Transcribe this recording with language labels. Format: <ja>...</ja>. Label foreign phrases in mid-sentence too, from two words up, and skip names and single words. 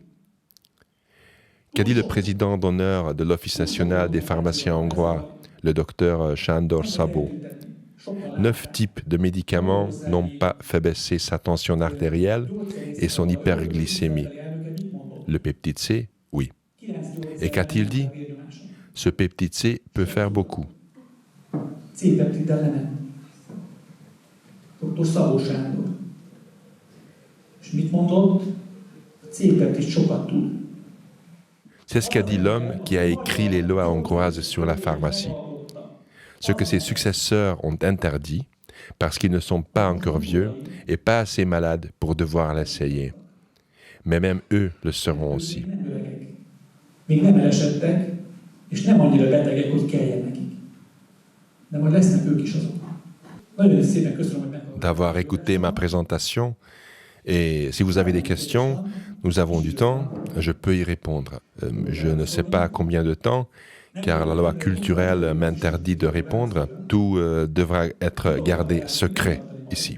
<fr>Qu'a dit le président d'honneur de l'Office national des pharmaciens hongrois, le docteur Sándor Szabó? 9 types de médicaments n'ont pas fait baisser sa tension artérielle et son hyperglycémie. Le peptide C, oui. Et qu'a-t-il dit? Ce peptide C peut faire beaucoup. Dr. Szabó Sándor.</fr> <hu>És mit mondott? A C-peptid sokat tud.</hu> <fr>C'est ce qu'a dit l'homme qui a écrit les lois hongroises sur la pharmacie. Ce que ses successeurs ont interdit, parce qu'ils ne sont pas encore vieux et pas assez malades pour devoir l'essayer. Mais même eux le seront aussi.</fr> <hu>Még nem elesedtek, és nem annyira betegek, hogy kelljen nekik. De majd lesznek ők is azok. Nagyon szépen köszönöm, hogy meghallgattak.</hu> <fr>D'avoir écouté ma présentation. Et si vous avez des questions, nous avons du temps, je peux y répondre. Je ne sais pas combien de temps, car la loi culturelle m'interdit de répondre. Tout devra être gardé secret ici.</fr>